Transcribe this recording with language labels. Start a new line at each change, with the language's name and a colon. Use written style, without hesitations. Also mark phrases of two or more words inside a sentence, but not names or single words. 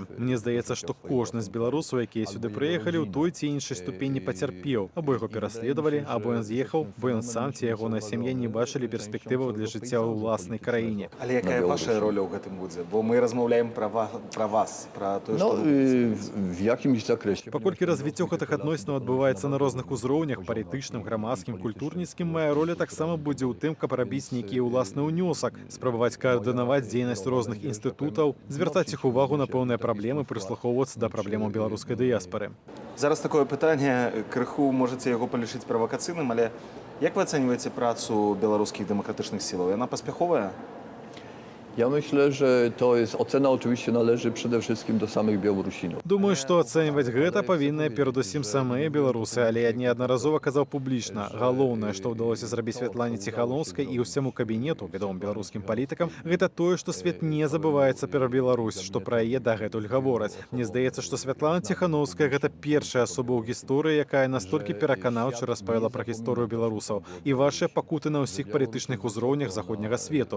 Belarusian: Мне здаецца, што кожны з беларусаў, якія сюды прыехалі, ў той ці іншай ступені пацярпеў. Або яго пераследавалі, або ён з'ехаў, бо ён сам ці ягоная сям'я не бачылі перспектываў для жыцця ў ўласнай краіне. Але якая ваша роля ў гэтым будзе? Бо мы размаўляем пра вас, пра тое,
Polish: No,
Belarusian: што...
Polish: w jakimś zakresie.
Belarusian: Паколькі развіццё гэтых адносінаў адбываецца на розных узроўнях, палітычным, грамадскім, культурніцкім, мая роля таксама будзе ў тым, каб рабіць нейкі ўласны ўнёсак, спрабаваць каардынаваць дзейнасць розных інстытутаў, звяртаць іх увагу на пэўныя праблемы, прыслухоўвацца да праблемаў беларускай дыяспары. Зараз такое пытанне, крыху можаце яго палічыць правакацыйным, але як вы ацэньваеце працу беларускіх дэмакратычных сілаў? Яна паспяховая?
Polish: Ja myślę, że to jest ocena oczywiście należy przede wszystkim do samych Białorusinów.
Belarusian: Думаю, што ацэньваць гэта павінны перадусім самыя беларусы, але я неаднаразова казаў публічна. Галоўнае, што ўдалося зрабіць Святлане Ціхановскай і ўсяму кабінету, вядомым беларускім палітыкам, гэта тое, што свет не забываецца пра Беларусь, што пра яе дагэтуль гавораць. Мне здаецца, што Святлана Ціхановская гэта першая асоба ў гісторыі, якая настолькі пераканаўча распавяла пра гісторыю беларусаў і вашыя пакуты на ўсіх палітычных узроўнях заходняга свету.